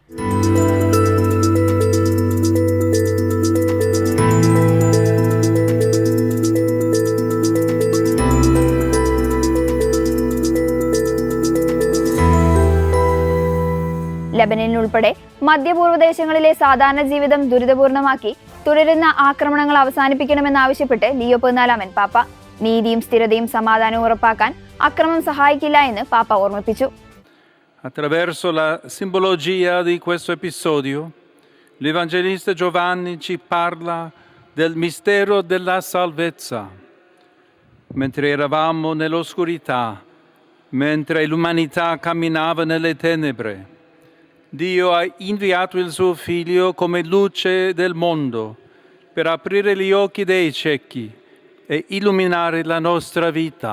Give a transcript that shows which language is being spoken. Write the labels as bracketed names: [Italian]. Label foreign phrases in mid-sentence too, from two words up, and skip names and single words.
[Malayalam] ലെബനനിൽ ഉൾപ്പെടെ മധ്യപൂർവ്വ ദേശങ്ങളിലെ സാധാരണ ജീവിതം ദുരിതപൂർണമാക്കി തുടരുന്ന ആക്രമണങ്ങൾ അവസാനിപ്പിക്കണമെന്നാവശ്യപ്പെട്ട് ലിയോ 14 പാപ്പ. നീതിയും സ്ഥിരതയും സമാധാനവും ഉറപ്പാക്കാൻ അക്രമം സഹായിക്കില്ല എന്ന് പാപ്പ ഓർമ്മിപ്പിച്ചു. [Italian] Attraverso la simbologia di questo episodio, l'Evangelista Giovanni ci parla del mistero della salvezza. Mentre eravamo nell'oscurità, mentre l'umanità camminava nelle tenebre, Dio ha inviato il suo Figlio come luce del mondo per aprire gli occhi dei ciechi e illuminare la nostra vita.